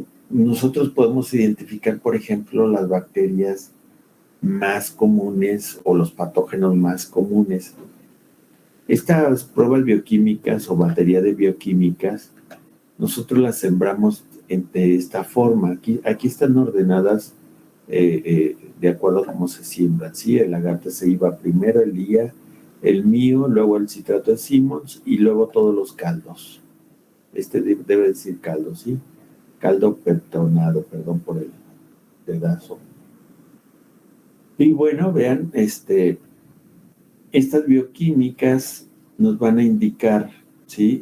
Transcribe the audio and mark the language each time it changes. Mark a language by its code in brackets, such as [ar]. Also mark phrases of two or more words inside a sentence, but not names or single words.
[es] Nosotros podemos identificar, por ejemplo, las bacterias más comunes o los patógenos más comunes. Estas pruebas bioquímicas o batería de bioquímicas, nosotros las sembramos de esta forma. Aquí están ordenadas de acuerdo a cómo se siembran, ¿sí? El agar TCI va primero, el LIA, el mío, luego el citrato de Simmons y luego todos los caldos. Debe decir caldo, ¿sí? Caldo pertonado, perdón por el pedazo. Y bueno, vean, estas bioquímicas nos van a indicar, ¿sí?